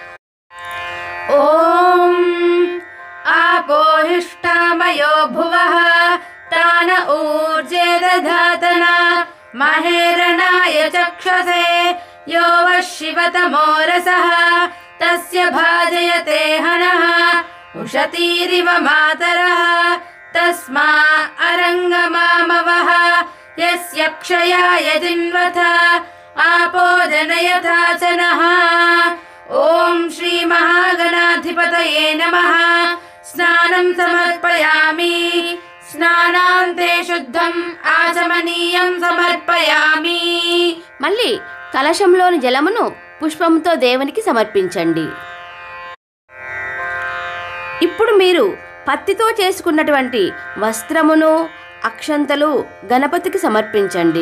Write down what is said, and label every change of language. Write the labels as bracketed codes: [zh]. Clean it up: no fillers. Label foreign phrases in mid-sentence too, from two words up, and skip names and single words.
[sa] ఓం ఆపోహిష్టామయో భువః తాన ఊర్జే దధాతన మహేరణాయ చక్షసే యో వః శివతమో రసః తస్య భాజయతే హనః. उषतीरिव मातरः तस्मा अरङ्गमामवः यस्य क्षयाय जिन्वथ आपो जनयथा च नः। ॐ श्रीमहागणाधिपतये नमः। स्नानं समर्पयामि। స్నానాంతే శుద్ధం ఆచమనీయం సమర్పయామి. [te] మళ్ళీ కలశంలోని జలమును పుష్పంతో దేవునికి సమర్పించండి. ఇప్పుడు మీరు పత్తితో చేసుకున్నటువంటి వస్త్రమును అక్షంతలు గణపతికి సమర్పించండి.